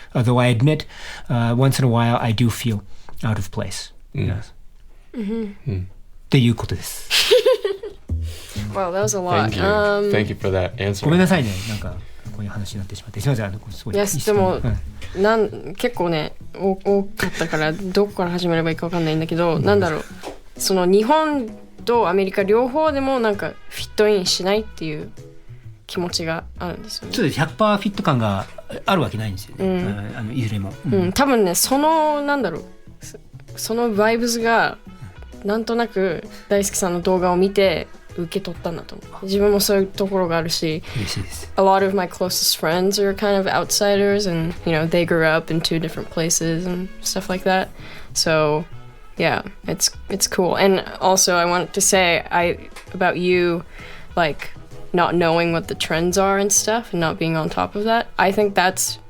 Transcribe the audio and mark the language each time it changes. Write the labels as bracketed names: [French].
[English] Although I admit, once in a while, I do feel out of place. [Japanese] Yes. っていうことです。 [English] Wow, that was a lot. Thank you for that answer. [Japanese] ごめんなさいね。なんかこういう話になってしまって。すみません。すごい。 Yes, でも結構ね多かったからどこから始めればいいかわかんないんだけど、なんだろう。その日本とアメリカ両方でもなんかフィットインしないっていう気持ちがあるんですよね。そうです。100%フィット感があるわけないんですよね。いずれも。多分ねそのバイブスがなんとなく大輔さんの動画を見て受け取ったんだと思う。自分もそういうところがあるし、 [English] A lot of my closest friends are kind of outsiders, and they grew up in two different places and stuff like that. So yeah, it's cool. And also I wanted to say about you, like not knowing what the trends are and stuff and not being on top of that. I think that's